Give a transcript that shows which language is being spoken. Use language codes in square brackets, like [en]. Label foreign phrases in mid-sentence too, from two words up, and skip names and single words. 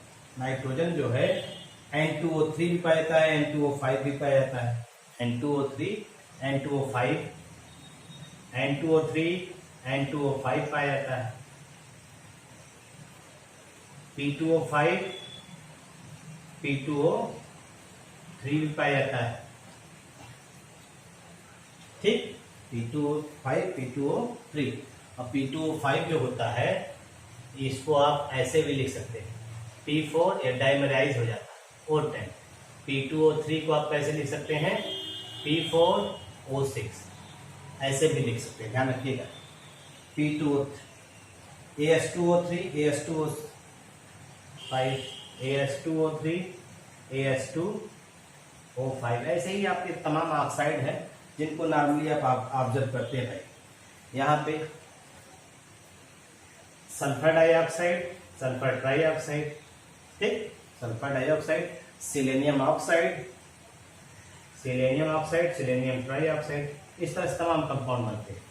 [hi] नाइट्रोजन जो है N2O3 भी पाया जाता है, N2O5 भी पाया जाता है, N2O3 N2O5 N2O3 N2O5 पाया जाता है, P2O5 P2O3 भी पाया जाता है, ठीक, P2O5 P2O3। और P2O5 जो होता है इसको आप ऐसे भी लिख सकते हैं, P4 या डाइमराइज हो जाता है O10। P2O3 को आप कैसे लिख सकते हैं, P4O6, ऐसे भी लिख सकते हैं, ध्यान रखिएगा। P2O3 AS2O3 AS2O5 AS2O3 AS2O5, ऐसे ही आपके तमाम ऑक्साइड हैं जिनको नॉर्मली आप ऑब्जर्व करते हैं भाई। यहाँ पे [en] sulphur dioxide, sulphur trioxide, [hi] ठीक, [en] sulphur dioxide, selenium oxide, selenium oxide, selenium trioxide, [hi] इस तरह से तमाम कंपाउंड बनते हैं।